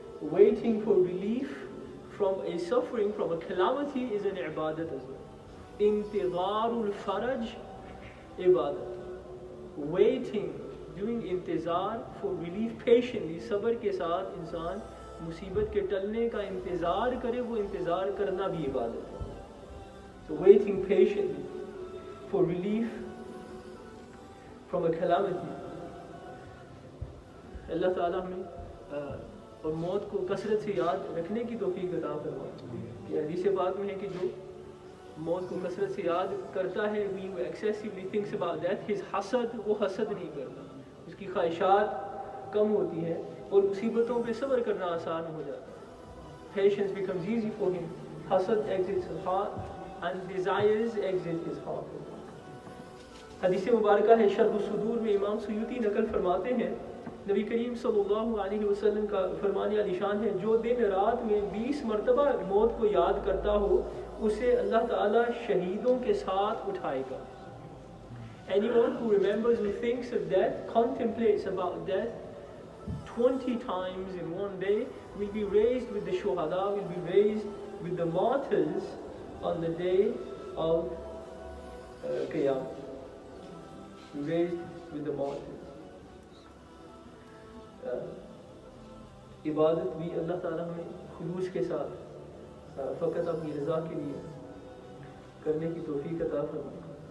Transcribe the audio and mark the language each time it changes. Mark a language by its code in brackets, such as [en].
[en] Waiting for relief from a suffering, from a calamity is an ibadat as well. [ar] इंतज़ारुल फ़रज इबादत. [en] Waiting, doing इंतज़ार for relief patiently, [hi] सब्र के साथ इंसान मुसीबत के टलने का इंतज़ार करे, वो इंतज़ार करना भी इबादत है. [en] So waiting patiently for relief from a calamity. [hi] अल्लाह ताला हमें और मौत को कसरत से याद रखने की तौफीक अता फरमाए. हदीस पाक में है कि जो मौत को कसरत से याद करता है, [en] we excessively thinks about death, his hasad, [hi] वो हसद नहीं करता, उसकी ख्वाहिशात कम होती हैं और मुसीबतों पे सब्र करना आसान हो जाता है. [en] Patience becomes easy for him. Hasad exits his heart and desires exit his heart. [hi] हदीस मुबारका है शर्ह सुदूर में इमाम सुयूती नकल फरमाते हैं, नबी करीम सल्लल्लाहु अलैहि वसल्लम का फरमान आलिशान है, जो दिन रात में 20 मरतबा मौत को याद करता हो उसे अल्लाह ताला शहीदों के साथ उठाएगा. [en] Anyone who remembers, who thinks of death, contemplates about death 20 times in one day, will be raised with the shuhada, will be raised with the martyrs on the day of Qiyamah. Raised with the martyrs. [hi] इबादत भी अल्लाह ताला हमें खुलूस के साथ फ़कत अपनी रज़ा के लिए करने की तौफीक अता फरमाए.